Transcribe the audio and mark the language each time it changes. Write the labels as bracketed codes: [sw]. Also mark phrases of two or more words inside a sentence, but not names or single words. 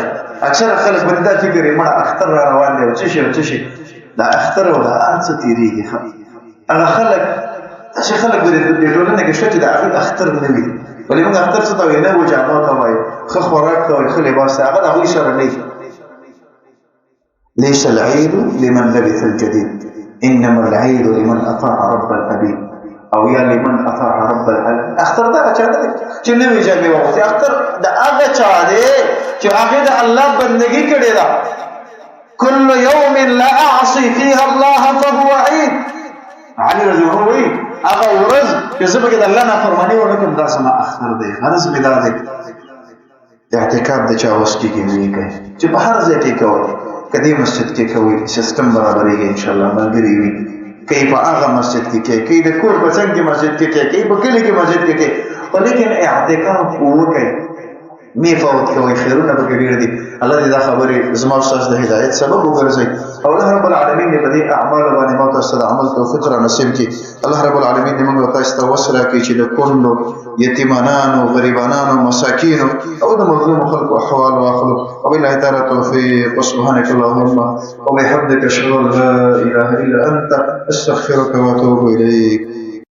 [ps] اکثره خلک باندې دا فکر یې مړه اختر را روان دی او څه شي او څه شي، دا اختر او دا هر څه تېرېږي. هغه خلک داسې خلک به د ټولنه کې شته چې د هغې اختر نه وي، ولې موږ اختر څه ته وایو؟ نوو جامو ته وایو، ښه خوراک ته وایو، ښه لباس ته، هغه د هغوی سره نه وي. [ar] ليس العيد لمن لبث الجديد، انما العيد لمن اطاع رب الابيد، [ps] او یا [ar] لمن اطاع رب العالمين. [ps] اختر دا چا دی چې نوې جامې واغوستې؟ اختر د هغه چا دی چې هغې د الله بندګي کړې ده. [ar] كل يوم لا اعصي فيها الله فهو عيد. [ps] علي [ar] رضی الله عنه [ps] وایي هغه ورځ چې زه پکې د الله نافرماني ونه کړم دا زما اختر دی، غرض مې دا دی. اعتکاف د چا وس کېږي ویې کوي چې په هر ځای کې کوئ، که دې مسجد کې کوئ سیستم برابرېږي انشاءالله، ملګري وي، که یې په هغه مسجد کې کوئ، که یې د کور په څنګ کې مسجد کې کوئ، که یې په کلي کې مسجد کې کوئ، خو لیکن اعتکاف وکړئ، مې فوت کوئ، خیرونه پکې ډېر دي. الله دې دا خبرې زما استاذ د هدایت سبب وګرځوي، او الله رب العالمین دې په دې اعمالو باندې ما تاسو ته د عمل توفیق را نصیب کړي. الله رب العالمین دې موږ تاسو ته وس راکړي چې د کونډو، یتیمانانو، غریبانانو، مساکینو او د مظلومو خلکو احوال واخلو. [ar] وبالله تعالی توفیق. وسبحانك اللهم وبحمدك اشهد ان لا اله الا انت استغفرك واتوب اليك.